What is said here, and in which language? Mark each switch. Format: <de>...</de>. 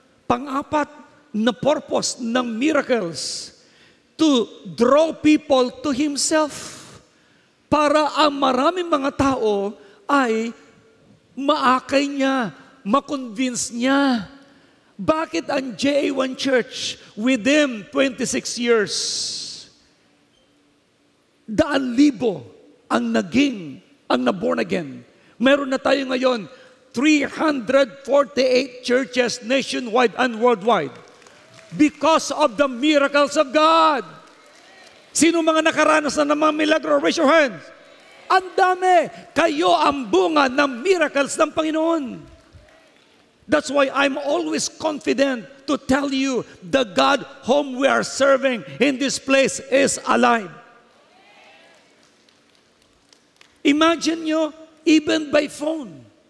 <tl>Pang-apat na purpose ng miracles,</tl> <en>to draw people to Himself.</en> <tl>Para ang maraming mga tao ay maakay niya, makonvince niya. Bakit ang JA1 Church within 26 years, 1,000 ang na-born again.</tl> <en>Meron na tayo ngayon 348 churches nationwide and worldwide because of the miracles of God.</en> <tl>Sino mga nakaranas na ng mga milagro?</tl> <en>Raise your hands.</en> <tl>Ang dami. Kayo ang bunga ng miracles ng Panginoon.</tl> <en>That's why I'm always confident to tell you the God whom we are serving in this place is alive. Imagine nyo, even by phone.</en>